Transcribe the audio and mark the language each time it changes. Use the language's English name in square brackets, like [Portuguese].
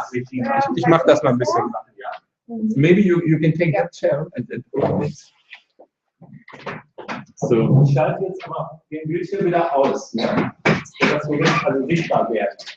[German] Ich mache das mal ein bisschen. [English] Maybe you can take that chair and open it. [German] So. Ich schalte jetzt aber den Bildschirm wieder aus, ne? Sodass wir also sichtbar werden.